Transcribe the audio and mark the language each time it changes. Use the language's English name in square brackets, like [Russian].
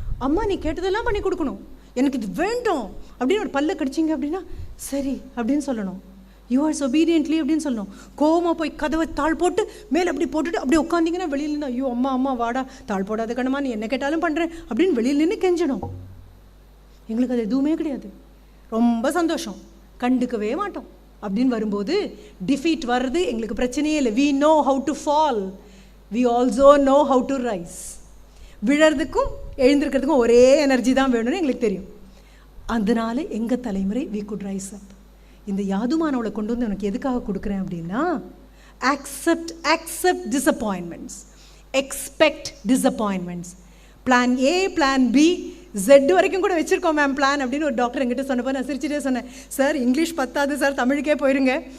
[Tamil] அம்மா நீ கேட்டதெல்லாம் பண்ணி கொடுக்கணும், எனக்கு இது வேண்டும் அப்படின்னு ஒரு பல்ல கடிச்சிங்க அப்படின்னா சரி அப்படின்னு சொல்லணும். யூஆர்ஸ் ஒபீடியன்ட்லி அப்படின்னு சொல்லணும். கோவமாக போய் கதவை தாழ் போட்டு மேலே அப்படி போட்டுட்டு அப்படி உட்காந்திங்கன்னா வெளியில் நின்று ஐயோ அம்மா அம்மா வாடா தாழ் போடாத கண்ணம்மா நீ என்ன கேட்டாலும் பண்ணுறேன் அப்படின்னு வெளியில் நின்று கெஞ்சணும். எங்களுக்கு அது எதுவுமே கிடையாது. ரொம்ப சந்தோஷம், கண்டுக்கவே மாட்டோம். அப்படின்னு வரும்போது டிஃபீட் வர்றது எங்களுக்கு பிரச்சனையே இல்லை. [English] we know how to fall, we also know how to rise. [Tamil] விழறதுக்கும் எழுந்திருக்கிறதுக்கும் ஒரே எனர்ஜி தான் வேணும்னு எங்களுக்கு தெரியும். அதனால எங்கள் தலைமுறை [English] we could rise up. [Tamil] இந்த யாதுமானவளை கொண்டு வந்து உனக்கு எதுக்காக கொடுக்குறேன் அப்படின்னா, [English] accept disappointments, expect disappointments. [Tamil] Plan A, plan B, Z வரைக்கும் கூட வச்சுருக்கோம் மேம் பிளான் அப்படின்னு ஒரு டாக்டர் என்கிட்ட சொன்னப்போ நான் சிரிச்சுட்டே சொன்னேன், சார் இங்கிலீஷ் பத்தாது சார், தமிழுக்கே போயிருங்க.